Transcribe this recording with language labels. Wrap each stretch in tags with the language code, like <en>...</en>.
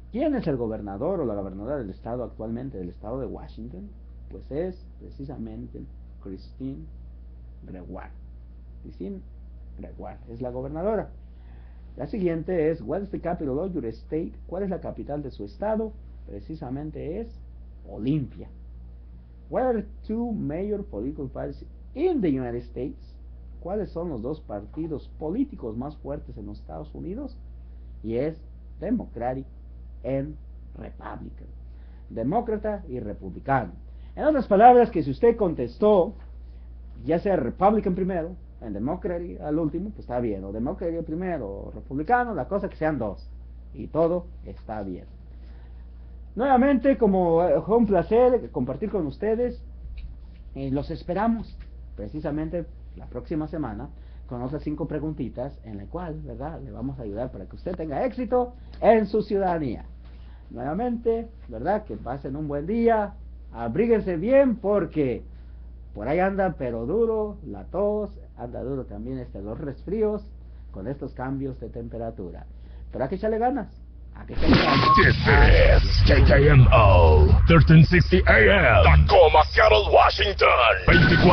<es>¿Quién es el gobernador o la gobernadora del estado actualmente, del estado de Washington? Pues es precisamente Christine Gregoire. Christine Gregoire es la gobernadora. La siguiente es,</es> <en>what is the capital of your state?</en> <es>¿Cuál es la capital de su estado? Precisamente es Olympia.</es> <en>What are the 2 major political parties in the United States?</en> <es>¿Cuáles son los 2 partidos políticos más fuertes en los Estados Unidos? Y es</es> <en>Democratic and Republican.</en> <es>Demócrata y republicano. En otras palabras, que si usted contestó, ya sea Republican primero, en Democratic al último, pues está bien. O Democratic primero, o Republicano, la cosa que sean 2. Y todo está bien. Nuevamente, como fue un placer compartir con ustedes, los esperamos precisamente la próxima semana con otras 5 preguntitas en la cual, ¿verdad?, le vamos a ayudar para que usted tenga éxito en su ciudadanía. Nuevamente, ¿verdad?, que pasen un buen día, abríguense bien porque por ahí anda pero duro la tos, anda duro también los resfríos con estos cambios de temperatura. Pero hay que echarle ganas.</es> <en>This is KKMO 1360 AM, Tacoma, Seattle, Washington. 24</en>